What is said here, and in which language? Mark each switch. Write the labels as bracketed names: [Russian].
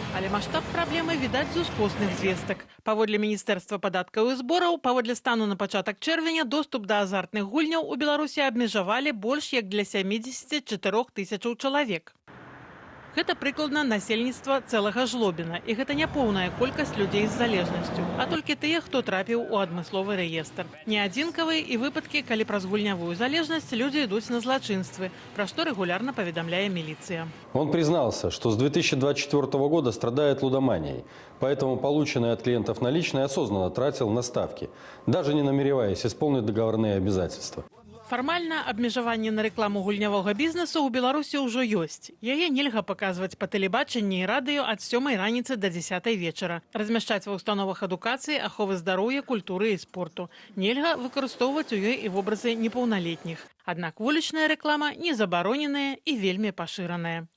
[Belarusian] Але маштаб праблемы відаць з ускосных звестак. Паводле Міністэрства падаткаў і збораў, паводле стану на пачатак чэрвеня, доступ да азартных гульняў у Беларусі абмежавалі больш як для 74 тысячаў чалавек. Гэта прыкладна насельніцтва цэлага Жлобіна, і гэта не поўная колькасць людзей з залежнасцю, а толькі тыя, хто трапіў у адмысловы рэестр. Не адзінкавыя і выпадкі, калі праз гульнявую залежнасць людзі ідуць на злачынствы, пра што рэгулярна паведамляе міліцыя. [Russian] Он признался, что с 2024 года страдает лудоманией, поэтому полученные от клиентов наличные осознанно тратил на ставки, даже не намереваясь исполнить договорные обязательства. [Belarusian] Фармальна абмежаванне на рэкламу гульнявога бізнесу ў Беларусі ўжо ёсць. Яе нельга паказваць па тэлебачанні і радыё ад 7 раніцы да 10 вечара. Размяшчаць ва ўстановах адукацыі, аховы здароўя, культуры і спорту. Нельга выкарыстоўваць у ёй і вобразы непаўналетніх. Аднак вулічная рэклама не забароненая і вельмі пашыраная.